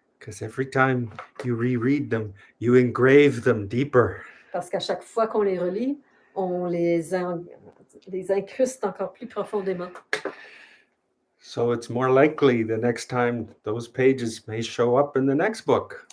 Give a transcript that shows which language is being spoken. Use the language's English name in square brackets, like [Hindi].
[English] Because every time you reread them, you engrave them deeper. [French] Parce qu'à chaque fois qu'on les relit, on les incruste encore plus profondément. [English] So it's more likely the next time those pages may show up in the next book.